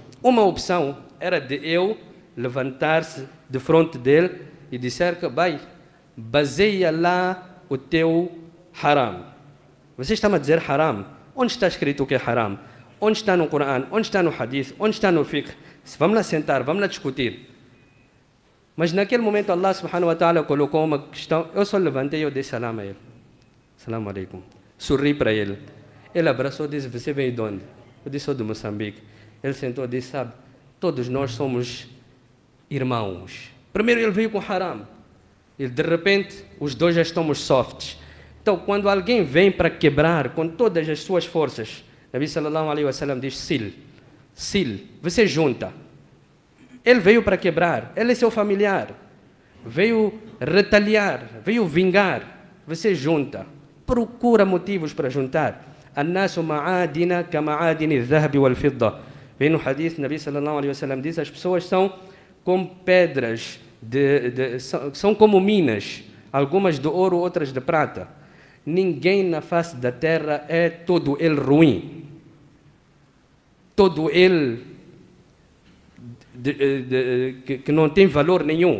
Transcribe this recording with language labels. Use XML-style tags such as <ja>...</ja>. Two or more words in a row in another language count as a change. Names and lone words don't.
<pt>Uma opção era de eu levantar-se de frente dele e dizer que, vai, baseia lá o teu haram. Você está-me a dizer haram. Onde está escrito o que é haram? Onde está no Corão? Onde está no Hadith? Onde está no Fiqh? Vamos lá sentar, vamos lá discutir. Mas naquele momento</pt> <ar>الله سبحانه وتعالى</ar> <pt>colocou uma questão. Eu só levantei e eu dei salam a ele.</pt> <ar>سلام عليكم.</ar> <pt>Sorri para ele. Ele abraçou e disse: você veio de onde? Eu disse: sou de Moçambique. Ele sentou e disse: sabe, todos nós somos irmãos. Primeiro ele veio com haram. E de repente, os dois já estamos softs. Então, quando alguém vem para quebrar com todas as suas forças,</pt> <ar>نبي صلى الله عليه وسلم</ar> <pt>diz: sil, você junta. Ele veio para quebrar, ele é seu familiar. Veio retaliar, veio vingar. Você junta. Procura motivos para juntar.</pt> <ar>الناس معادن كمعادن الذهب والفضة.</ar> <pt>Vem no hadith,</pt> <ar>نبي صلى الله عليه وسلم</ar> <pt>diz: as pessoas são como pedras, são como minas, algumas de ouro, outras de prata. Ninguém na face da terra é todo ele ruim, todo ele que não tem valor nenhum.</pt>